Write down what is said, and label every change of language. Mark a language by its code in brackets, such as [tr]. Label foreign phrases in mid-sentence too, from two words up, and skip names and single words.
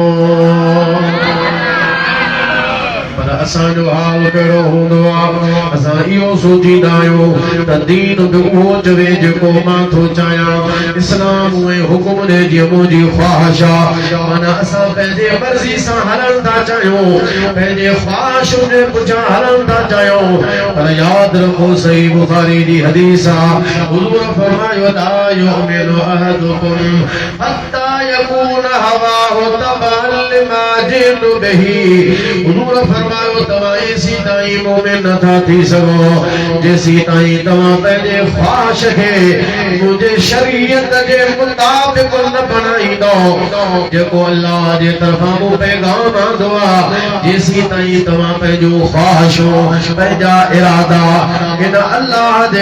[sd] पर असांजो हाल कहिड़ो हूंदो आहे असां इहो सोचींदा आहियूं त दीन बि उहो चवे जेको मां थो चाहियां इस्लाम उहे हुकुम ॾे जीअं मुंहिंजी ख़्वाहिश आहे माना असां पंहिंजे मर्ज़ी सां हलण था चाहियूं पंहिंजे ख़्वाहिशुनि जे पुठियां हलण था चाहियूं पर यादि रखो सही बुखारी जी हदीस आहे हुज़ूर फरमायो [ar] لا يؤمن أحدكم حتى يكون هواه تبعا لما جئت به [sd] हुज़ूर फरमायो तव्हां एसी ताईं मोमिन नथा थी सघो जेसी ताईं तव्हां पंहिंजे ख़्वाहिश खे मुंहिंजे शरीयत जे मुताबिक़ न बणाईंदो जेको अल्लाह जे तरफ़ां मूं पैगाम आंदो आहे जेसी ताईं तव्हां पंहिंजो ख़्वाहिशूं पंहिंजा इरादा हिन अल्लाह जे